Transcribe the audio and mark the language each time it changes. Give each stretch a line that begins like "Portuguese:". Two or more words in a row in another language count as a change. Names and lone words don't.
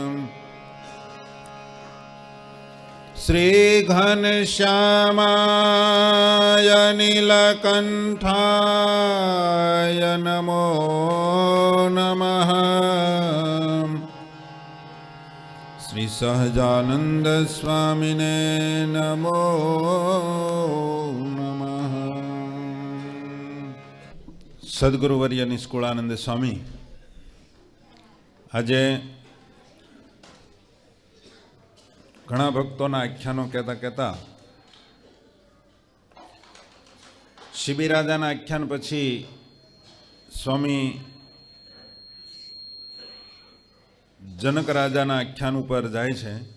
Sanskrit: श्री घनश्यामाय नीलकण्ठाय नमो नमः। श्री सहजानंद स्वामिने नमो नमः।
Gujarati: સદ્ગુરુવર્ય નિષ્કુળાનંદ સ્વામી આજ घણા ભક્તોના આખ્યાનો કહેતા કહેતા શિબિરાજાના આખ્યાન પછી સ્વામી જનક રાજાના આખ્યાન ઉપર જાય છે।